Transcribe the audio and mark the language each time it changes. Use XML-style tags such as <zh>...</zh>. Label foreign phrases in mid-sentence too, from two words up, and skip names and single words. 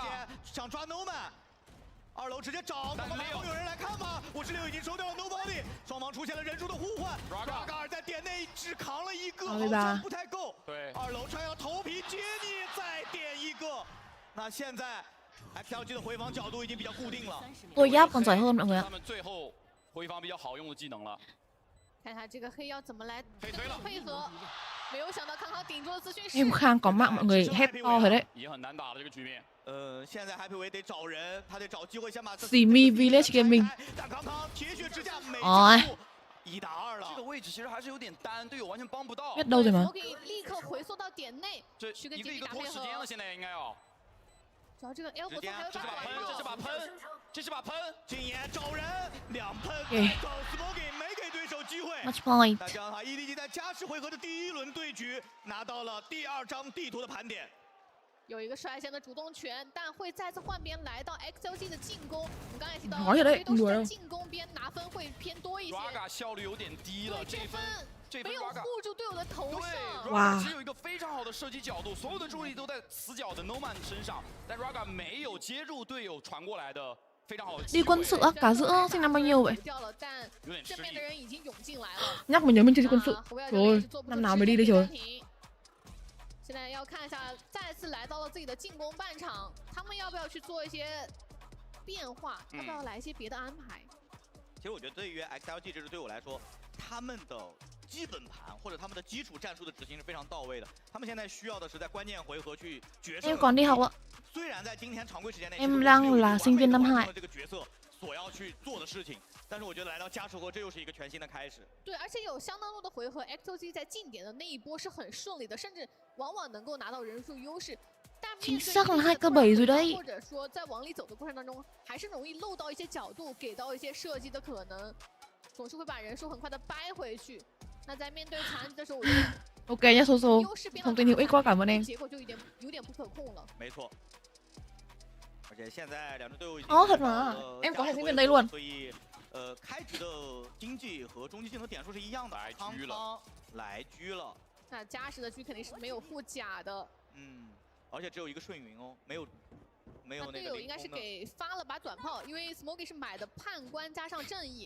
<zh>想抓 Noman。 2楼直接找，但没有人来看吗？56已经收掉了 Nobody， 双方出现了人数的互换。Raga 在点内只扛了一个，好像不太够。对，2楼穿要头皮接你，再点一个。那现在 XLG 的回防角度已经比较固定了。</zh> <vi>Tôi giáp còn giỏi hơn mọi người ạ.</vi> <zh>他们最后回防比较好用的技能了。看看这个黑要怎么来配合。没有想到康康顶住了资讯室。</zh> <vi>Em Khang có mạng mọi người hét to rồi đấy.</vi> <zh>也很难打的这个局面。现在 Happy Way 得找人，他得找机会先把。 Simi Village Gaming. 但康康铁血之下没1打2了。这个位置其实还是有点单，队友完全帮不到。</zh> <vi>Biết đâu rồi mà.</vi> <zh>我可以立刻回缩到点内，去跟一个拖时间了，现在应该要。主要这个 L 不错，还有这是把喷，这是把喷，这是把喷，禁言找人，2喷走 ，Smoky 没给对手机会。</zh> <en>Match point.</en> <zh>那这样的话 ，EDG 在加时回合的第1轮对局拿到了第2张地图的盘点。有一个率先的主动权，但会再次换边来到 XLG 的进攻。我们刚才提到，都是在进攻边拿分会偏多一些。 Raga 效率有点低了，这分没有护住队友的头上。哇！只有一个非常好的射击角度，所有的注意力都在死角的 Noman 身上，但 Raga 没有接住队友传过来的非常好的。</zh> <vi>Đi quân sự á, cả giữa sinh năm bao nhiêu vậy? Nhắc mình nhớ mình chơi quân sự. Rồi, năm nào mới đi đây trời.</vi> <zh>现在要看一下，再次来到了自己的进攻半场，他们要不要去做一些变化？要不要来一些别的安排？其实我觉得对于 XLG 这支队伍来说，他们的基本盘或者他们的基础战术的执行是非常到位的。他们现在需要的是在关键回合去决胜。</zh> <vi>Em còn đi học ạ.</vi> <zh>虽然在今天常规时间内</zh> <vi>Em đang là sinh viên năm 2.</vi> <zh>这个角色所要去做的事情，但是我觉得来到加时回合，这又是一个全新的开始。对，而且有相当多的回合 ，XOG 在进点的那一波是很顺利的，甚至往往能够拿到人数优势。但面对</zh> <vi>2-7 rồi đấy.</vi> <zh>或者说在往里走的过程当中，还是容易漏到一些角度，给到一些射击的可能，总是会把人数很快的掰回去。那在面对残局的时候，我觉得</zh> <vi>OK nhá, Soso. Thông tin hữu ích quá, cảm ơn em.</vi> <zh>结果就有点不可控了。没错。 而且现在2支队伍已经</zh> <vi>thật mà. Em có học sinh viên đây luôn.</vi> <zh>所以开局的经济和中继技能点数是一样的。康康来狙了。那加时的狙肯定是没有护甲的。而且只有一个顺云哦，没有那个。队友应该是给发了把短炮，因为 Smoky 是买的判官加上正义。</zh>